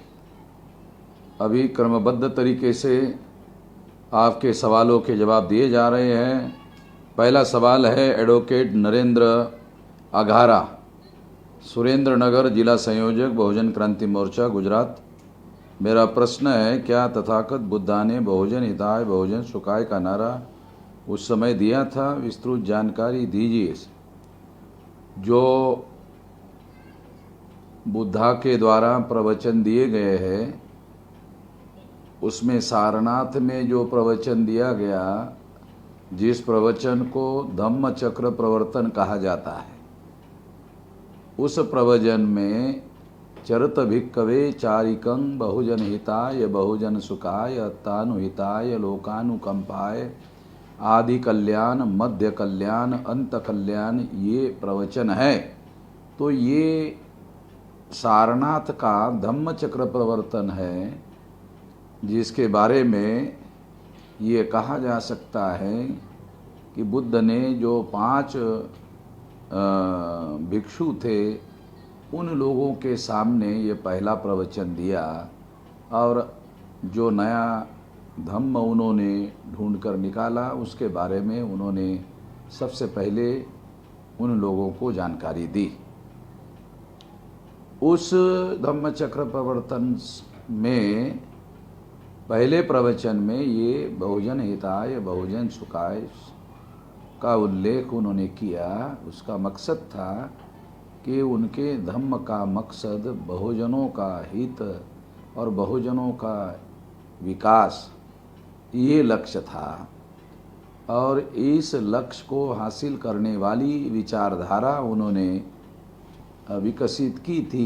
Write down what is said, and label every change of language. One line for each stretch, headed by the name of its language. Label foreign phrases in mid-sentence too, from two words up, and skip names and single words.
Hindi: अभी क्रमबद्ध तरीके से आपके सवालों के जवाब दिए जा रहे हैं। पहला सवाल है एडवोकेट नरेंद्र अघारा, सुरेंद्र नगर, जिला संयोजक, बहुजन क्रांति मोर्चा, गुजरात। मेरा प्रश्न है, क्या तथागत बुद्धा ने
Pali: बहुजन हिताय बहुजन सुखाय
Hindi: का नारा उस समय दिया था? विस्तृत जानकारी दीजिए। जो बुद्धा के द्वारा प्रवचन दिए गए हैं, उसमें सारनाथ में जो प्रवचन दिया गया, जिस प्रवचन को धम्म चक्र प्रवर्तन कहा जाता है, उस प्रवचन में
Pali: चरत भिक्कवे चारिकं बहुजन हिताय बहुजन सुखाय अत्तानुहिताय लोकानुकंपाय आदि कल्याण मध्य कल्याण अंत कल्याण,
Hindi: ये प्रवचन है। तो ये सारनाथ का धम्म चक्र प्रवर्तन है, जिसके बारे में ये कहा जा सकता है कि बुद्ध ने जो 5 भिक्षु थे, उन लोगों के सामने ये पहला प्रवचन दिया, और जो नया धम्म उन्होंने ढूंढ कर निकाला, उसके बारे में उन्होंने सबसे पहले उन लोगों को जानकारी दी। उस धम्म चक्र प्रवर्तन में पहले प्रवचन में ये
Pali: बहुजन हिताय बहुजन सुखाय
Hindi: का उल्लेख उन्होंने किया। उसका मकसद था कि उनके धम्म का मकसद बहुजनों का हित और बहुजनों का विकास, ये लक्ष्य था, और इस लक्ष्य को हासिल करने वाली विचारधारा उन्होंने विकसित की थी।